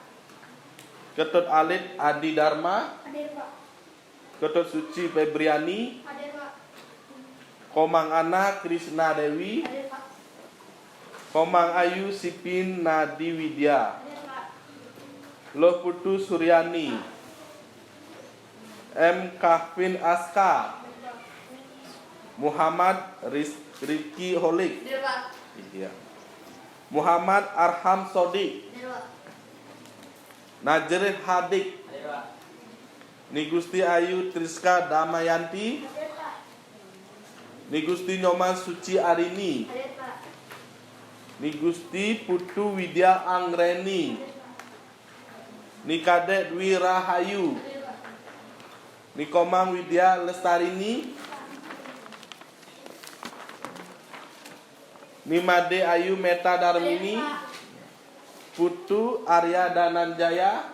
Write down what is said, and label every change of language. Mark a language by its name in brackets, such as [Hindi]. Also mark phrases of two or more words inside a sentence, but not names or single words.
[Indonesian] Ketut Alit Adi Dharma, Hadir, Pak. Ketut Suci Febriani, Hadir, Pak. Komang Ana Krisna Dewi, Hadir, Pak. Komang Ayu Sipin Nadi Widya, Hadir, Pak. Loh Putu Suryani, M. Kahvin Aska, Muhammad Rizki Holik, Hadir, Pak. iya. Muhammad Arham Sodik, Hadir, Pak. Najrih Hadik, Hadir, Pak. Nigusti Ayu Triska Damayanti, Hadir, Pak. Nigusti Nyoman Suci Arini, Hadir, Pak. Nigusti Putu Widya Anggreni, Nikade Dwi Rahayu, Hadir, Pak. Nikomang Widya Lestarini, Nimade Ayu Meta Darmini, Putu Arya Dananjaya,